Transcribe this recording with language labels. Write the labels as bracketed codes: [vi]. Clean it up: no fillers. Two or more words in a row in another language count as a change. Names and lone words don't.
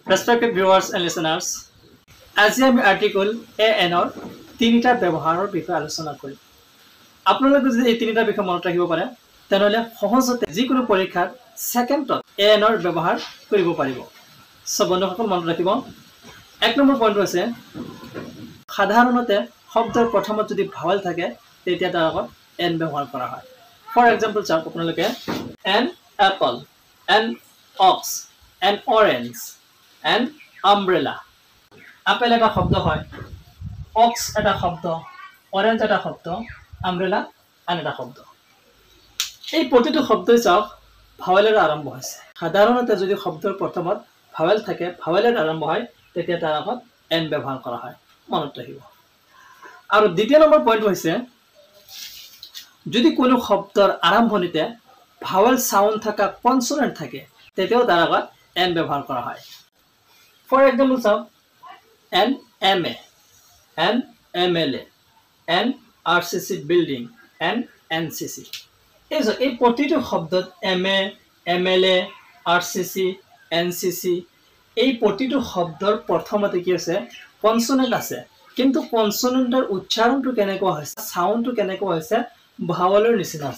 [en] Respected viewers and listeners, [as] আজি আমি আৰ্টিকল AN ৰ তিনিটা ব্যৱহাৰৰ বিষয়ে আলোচনা কৰিম। আপোনালোকে যদি এই তিনিটা বিষয় মনত ৰাখিব পাৰে তেনহলে সহজতে যিকোনো পৰীক্ষাত সেকেন্ডত AN ৰ ব্যৱহাৰ কৰিব পাৰিব। সব বন্ধুসকল মনত ৰাখিব। এক নম্বৰ পইণ্ট আছে সাধাৰণতে শব্দৰ প্ৰথমত যদি ভাৱেল থাকে তেতিয়া তাৰ আগত N ব্যৱহাৰ কৰা হয়। [en] for example [as] চাওক আপোনালোকে [en] an apple, an ox, an orange, an umbrella. [as] Apple এটা শব্দ হয়, ox এটা শব্দ, orange এটা শব্দ, umbrella আন এটা শব্দ। এই প্ৰতিটো শব্দই চাওক ভাৱেলেৰে আৰম্ভ হৈছে। সাধাৰণতে যদি শব্দৰ প্ৰথমত ভাৱেল থাকে, ভাৱেলেৰে আৰম্ভ হয় তেতিয়া তাৰ আগত N ব্যৱহাৰ কৰা হয়। মনত ৰাখিব। আৰু দ্বিতীয় নম্বৰ পইণ্ট হৈছে যদি কোনো শব্দৰ আৰম্ভণিতে [en] vowel sound [as] থকা কনসোনেন্ট থাকে তেতিয়াও তাৰ আগত N ব্যৱহাৰ কৰা হয়। [en] for example [as] চাওক [en] an MA, an MLA, an RCC building, an NCC. [as] এই প্ৰতিটো শব্দত MA, MLA, RCC, NCC এই প্ৰতিটো শব্দৰ প্ৰথমতে কি আছে কনসোনেন্ট আছে, কিন্তু কনসোনেন্টৰ উচ্চাৰণটো কেনেকুৱা হৈছে, সাউন্ডটো কেনেকুৱা হৈছে ভাৱেলৰ নিচিনা আছে।